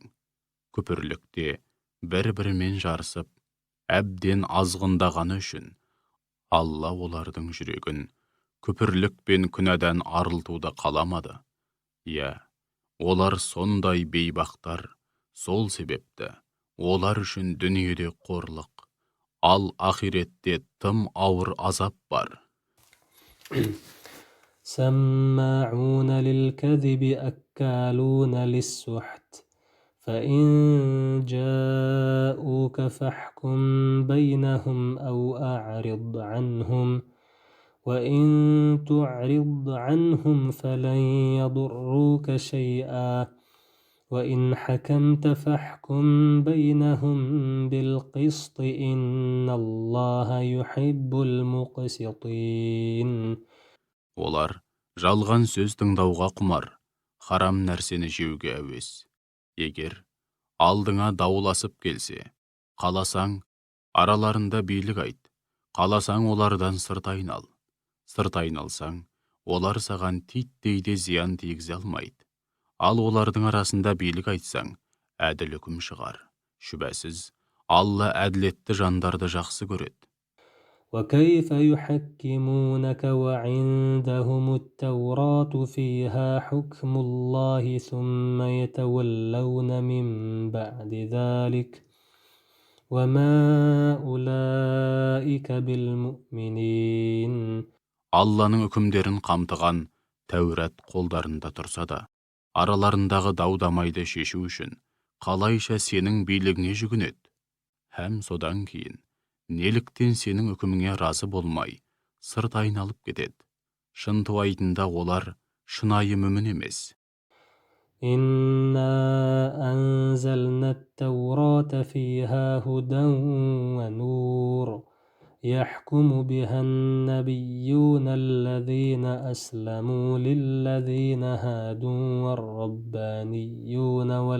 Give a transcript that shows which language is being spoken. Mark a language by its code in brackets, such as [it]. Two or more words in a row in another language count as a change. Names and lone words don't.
[kk] Күпірлікте бір-бірімен жарысып, әбден азғындағаны үшін Алла олардың жүрегін күпірлік пен күнәдан арылтуды қаламады. Иә, олар сондай бейбақтар, сол себепті олар үшін дүниеде қорлық, ал ақиретте тым ауыр азап бар. [ar] سماعون للكذب أكالون للسحت فإن جاءوك فاحكم بينهم أو أعرض عنهم وإن تعرض عنهم فلن يضروك شيئا وإن حكمت فاحكم بينهم بالقسط إن الله يحب المقسطين. [kk] Олар жалған сөз тыңдауға құмар, харам нәрсені жеуге әуес. Егер алдыңа дауласып келсе, қаласаң, араларында билік айт, қаласаң олардан сырт айнал. Сырт айналсаң, олар саған титтей де зиян тигізе алмайды. Ал олардың арасында билік айтсаң, әділ үкім шығар. Шүбәсіз, Алла әділетті жандарды жақсы көреді. [ar] وكيف يحكمونك وعندهم التوراة فيها حكم الله ثم يتولون من بعد ذلك وما أولئك بالمؤمنين. [kk] Алланың үкімдерін қамтыған Тәурат қолдарында тұрса да, араларындағы дау-дамайды шешу үшін қалайша сенің билігіңе жүгінеді? Һәм содан кейін неліктен сенің үкіміңе разы болмай, сырт айналып кетеді? Шынтуайтында олар шынайы мүмін емес. [ar] إنا أنزلنا التوراة فيها هدى ونور يحكم بها النبيون الذين أسلموا للذين هادوا والربانيون